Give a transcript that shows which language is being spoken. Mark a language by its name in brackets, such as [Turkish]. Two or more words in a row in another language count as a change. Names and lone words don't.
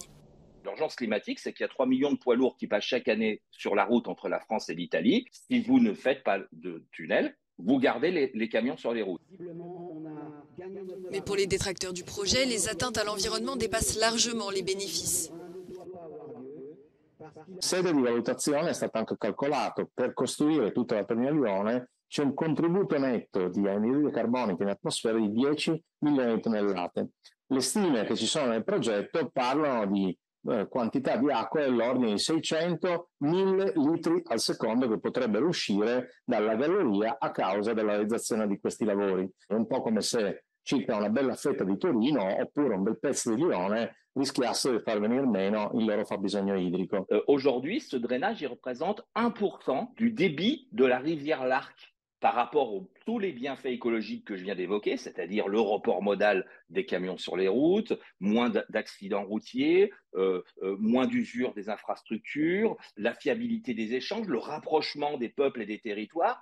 [French] L'urgence climatique, c'est qu'il y a 3 millions de poids lourds qui passent chaque année sur la route entre la France et l'Italie. Si vous ne faites pas de tunnel, vous gardez les camions sur les routes. Mais pour les détracteurs du projet, les atteintes à l'environnement dépassent largement les bénéfices. [Italian] Sede di valutazione è stato anche calcolato per costruire tutta la terminale di Lione c'è un contributo netto di anidride carbonica in atmosfera di 10 milioni di tonnellate. Le stime che ci sono nel progetto parlano di quantità di acqua dell'ordine di 600-1000 litri al secondo che potrebbero uscire dalla galleria a causa della realizzazione di questi lavori. È un po' come se circa una bella fetta di Torino oppure un bel pezzo di Lione rischiassero di far venir meno il loro fabbisogno idrico. [French] Aujourd'hui, ce drainage il représente 1% du débit de la rivière Larc par rapport à tous les bienfaits écologiques que je viens d'évoquer, c'est-à-dire le report modal des camions sur les routes, moins d'accidents routiers, moins d'usure des infrastructures, la fiabilité des échanges, le rapprochement des peuples et des territoires.